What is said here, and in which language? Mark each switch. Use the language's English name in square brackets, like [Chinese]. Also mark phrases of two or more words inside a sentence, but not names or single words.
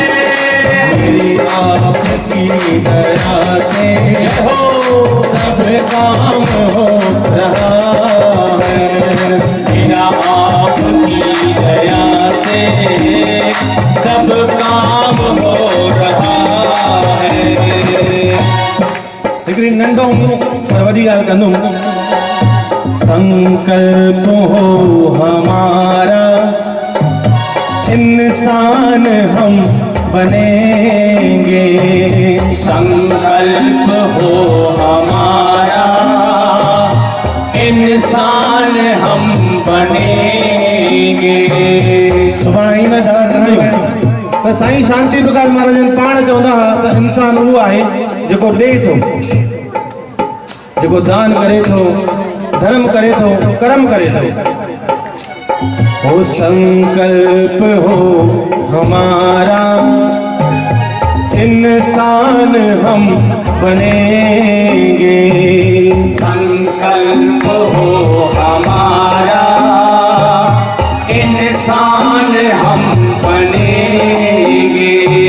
[Hindi] मेरी आपकी दया से सब काम हो रहा है बिना आपकी दया से सब काम हो रहा है [Sindhi] हिकिड़ी नंढो पर वॾी ॻाल्हि कंदुमि [Hindi] संकल्प हो हमारा इंसान हम बनेंगे। संकल्प हो हमारा इंसान हम बनेंगे। [Sindhi] सुभाणे ही में ज़्यादा चवंदा त साईं शांति प्रकाश महाराज पाण चवंदा हुआ त इंसान उहो आहे जेको ॾे थो, जेको दान करे थो, धर्म करे थो, कर्म करे थो। [Hindi] वो संकल्प हो हमारा इंसान हम बनेंगे। संकल्प हो हमारा इंसान हम बनेंगे।